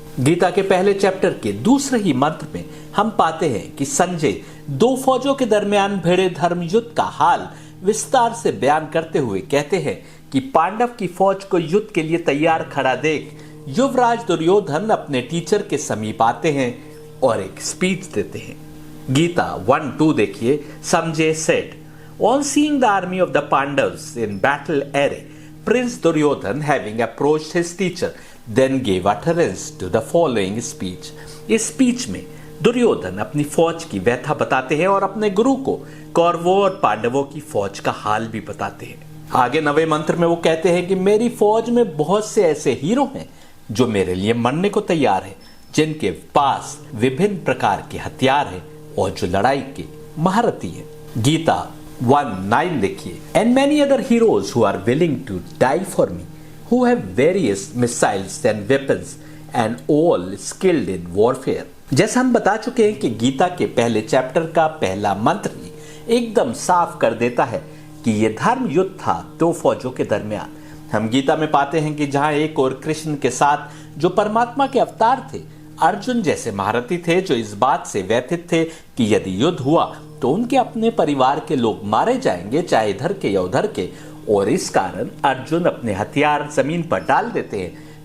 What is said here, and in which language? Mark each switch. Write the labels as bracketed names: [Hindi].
[Hindi] गीता के पहले चैप्टर के दूसरे ही मंत्र में हम पाते हैं कि संजय दो फौजों के दरमियान भिड़े धर्म युद्ध का हाल विस्तार से बयान करते हुए कहते हैं कि पांडव की फौज को युद्ध के लिए तैयार खड़ा देख युवराज दुर्योधन अपने टीचर के समीप आते हैं और एक स्पीच देते हैं। गीता 1:2 देखिए। [English] Sanjay said, on seeing the army of the Pandavas in battle array, Prince Duryodhan, having approached his teacher, then gave utterance to the following speech. [Hindi] इस स्पीच में दुर्योधन अपनी फौज की व्यथा बताते हैं और अपने गुरु को कौरवों और पांडवों की फौज का हाल भी बताते हैं। आगे 9वें मंत्र में वो कहते हैं कि मेरी फौज में बहुत से ऐसे हीरो हैं जो मेरे लिए मरने को तैयार हैं, जिनके पास विभिन्न प्रकार के हथियार हैं और जो लड़ाई के महारथी हैं। गीता 1:9 देखिए। [English] And many other heroes who are willing to die for me, who have various missiles and weapons and all skilled in warfare। [Hindi] जैसा हम बता चुके हैं कि गीता के पहले चैप्टर का पहला मंत्र ही एकदम साफ कर देता है कि यह धर्म युद्ध था दो फौजों के दरमियान। हम गीता में पाते हैं कि जहां एक और कृष्ण के साथ जो परमात्मा के अवतार थे, अर्जुन जैसे महारथी थे जो इस बात से व्यथित थे कि यदि युद्ध हुआ तो उनके अपने परिवार के लोग मारे जाएंगे, चाहे इधर के या उधर के, और इस कारण अर्जुन अपने हथियार जमीन पर डाल देते हैं।